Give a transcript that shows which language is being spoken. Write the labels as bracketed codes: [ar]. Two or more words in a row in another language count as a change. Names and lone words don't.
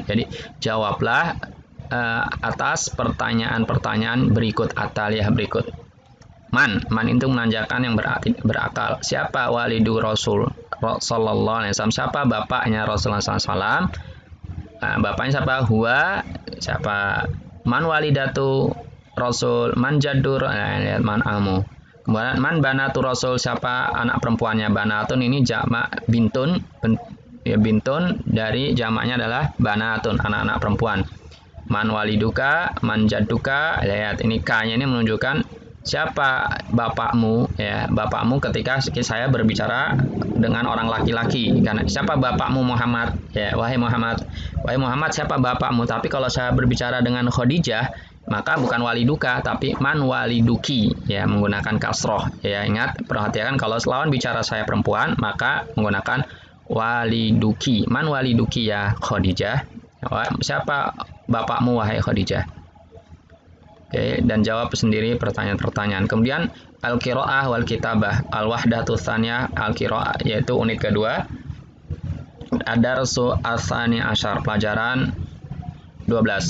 [id] Jadi jawablah atas pertanyaan-pertanyaan berikut, ataliyah berikut. Man itu menanyakan yang berakal. [ar] Siapa والد الرسول صلى الله عليه وسلم? [id] Siapa bapaknya Rasulullah SAW? Bapaknya siapa? Huwa, siapa? [ar] من والدة الرسول، من الجد، من العم. Kemudian من بنات الرسول, [id] siapa anak perempuannya? Banatun ini jamak bintun, bintun dari jamaknya adalah banatun, anak-anak perempuan. [ar] من والدك، من جدك. [id] Lihat, ini K-nya ini menunjukkan siapa bapakmu, ya, bapakmu ketika saya berbicara dengan orang laki-laki. Karena siapa bapakmu? Muhammad, ya, wahai Muhammad, siapa bapakmu? Tapi kalau saya berbicara dengan Khadijah, maka bukan waliduka tapi [ar] من والدكِ, [id] ya, menggunakan kasroh. Ya, ingat, perhatikan kalau lawan bicara saya perempuan, maka menggunakan waliduki. [ar] من والدكِ يا خديجة. [id] Siapa bapakmu wahai Khadijah? Oke, dan jawab sendiri pertanyaan-pertanyaan. [ar] Kemudian القراءة والكتابة، الوحدة الثانية، القراءة [id] yaitu unit kedua. [ar] الدرس الثاني عشر, [id] pelajaran 12.